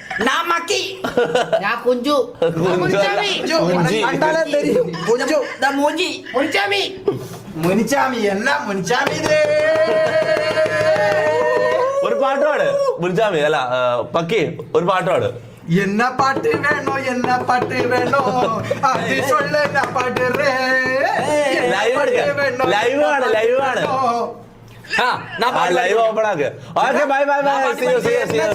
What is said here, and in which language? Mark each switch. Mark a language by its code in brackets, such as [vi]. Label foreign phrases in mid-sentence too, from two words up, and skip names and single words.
[ml] കുഞ്ചു മുനിച്ചാമി എന്നാ മുനിച്ചാമി ഒരു പാട്ടുപാട്. മുനിച്ചാമി അല്ല പക്കി, ഒരു പാട്ടുപാട്. [ta] என்ன பாட்டு வேணும் அது சொல்ல என்ன பாட்டு [ml] ലൈവ് ആണ് ലൈവ് ഓപ്പൺ ആക്ക്. [en] Okay bye bye bye.